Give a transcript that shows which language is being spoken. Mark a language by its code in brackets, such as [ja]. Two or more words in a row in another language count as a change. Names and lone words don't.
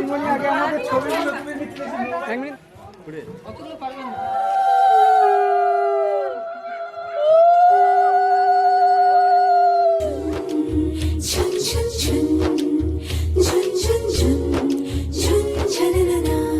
[bn] আগে আমাদের ছবিগুলো তুমি নিতে এক মিনিট অতগুলো পারবেন না ঝুন ঝুন ঝুন ঝুন ঝুন ঝুন ঝুন ঝননা